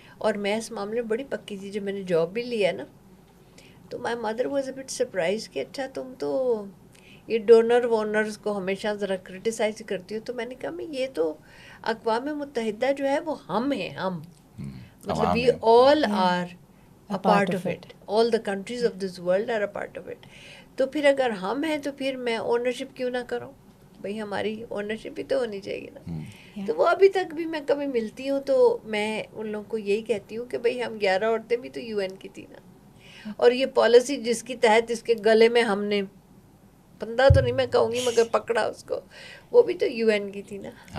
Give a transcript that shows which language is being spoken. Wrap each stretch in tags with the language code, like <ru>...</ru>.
<ur>اور میں اس معاملے میں بڑی پکی تھی. جب میں نے جاب بھی لیا نا تو</ur> <en>my mother was a bit surprise</en> <ur>کہ اچھا تم تو یہ ڈونر وونرز کو ہمیشہ ذرا کرٹیسائز کرتی ہو. تو میں نے کہا میں یہ تو اقوام متحدہ جو ہے وہ ہم ہیں, ہم مطلب</ur> <en>We all are a part of it. All the countries of this world are a part of it.</en> <ur>تو پھر اگر ہم ہیں تو پھر میں اونرشپ کیوں نہ کروں, بھئی ہماری اونرشپ ہی تو ہونی چاہیے نا. تو وہ ابھی تک بھی میں کبھی ملتی ہوں تو میں ان لوگوں کو یہی کہتی ہوں کہ بھئی ہم 11 عورتیں بھی تو UN کی تھی نا, اور یہ پالیسی جس کی تحت اس کے گلے میں ہم نے 15 تو نہیں میں کہوں گی مگر پکڑا اس کو, وہ بھی تو UN کی تھی نا.</ur>